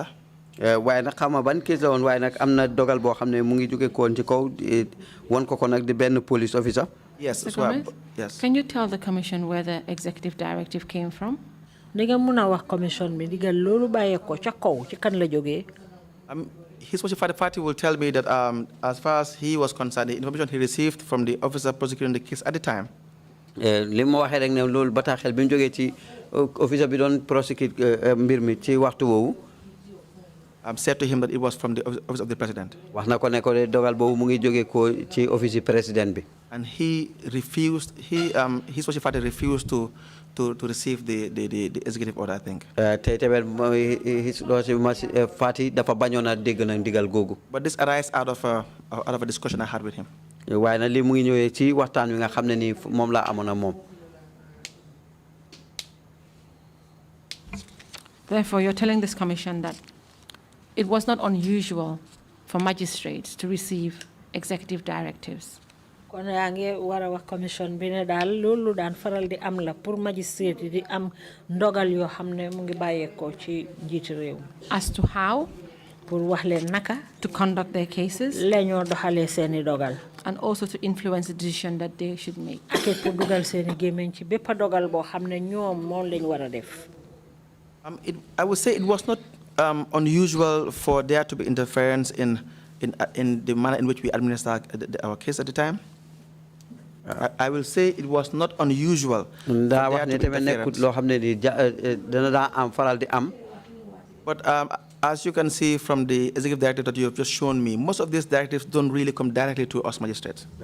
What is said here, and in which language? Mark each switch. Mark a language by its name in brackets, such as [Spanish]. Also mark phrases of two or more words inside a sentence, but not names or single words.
[Wolof] waaye nag xam nga ban case la woon waaye nag am na dogal boo xam ne mu ngi jóge koon ci kaw won ko nag di benn [English] police officer. Yes, yes. Can you tell the Commission where the executive directive came from? [Wolof] Diga muna wax commission bi diga lolu baye ko ca kaw ci kan la jógee. [English] His Worship Fati will tell me that as far as he was concerned, the information he received from the officer prosecuting the case at the time. [Wolof] li ma waxee rek ne loolu bataaxel bi mu jógee ci officer bi doon prosecute mbir mi ci waxtu woowu. [English] Said to him that it was from the office of the president. [Wolof] wax na ko ne ko dogal boobu mu ngi jógee ko ci office président bi. [English] And he refused. His Worship Fati refused to receive the executive order, I think. [Wolof] tey tamit [English] His Lordship [Wolof] Fati dafa bañoon a dégg na ndigal googu. [English] But this arises out of a discussion I had with him. [Wolof] waaye nag lii mu ngi ñëwee ci waxtaan wi nga xam ne nii moom laa amoon ak moom. [English] Therefore, you're telling this Commission that it was not unusual for magistrates to receive executive directives. [Wolof] kon yaa ngi war a wax commission bi ne daal loolu daan faral di am la pour magistrate di am ndogal yoo xam ne mu ngi bàyyeekoo ci njiiti réew. [English] As to how [Wolof] pour wax leen naka [English] to conduct their cases [Wolof] la ñoo doxalee seeni dogal. [English] and also to influence the decision that they should make. [Wolof] ak it pour dugal seeni gémmiñ ci bépp dogal boo xam ne ñoom moom lañ war a def. [English] I would say it was not unusual for there to be interference in the manner in which we administer our case at the time. I will say it was not unusual. But as you can see from the executive directive that you have just shown me, most of these directives don't really come directly to us magistrates.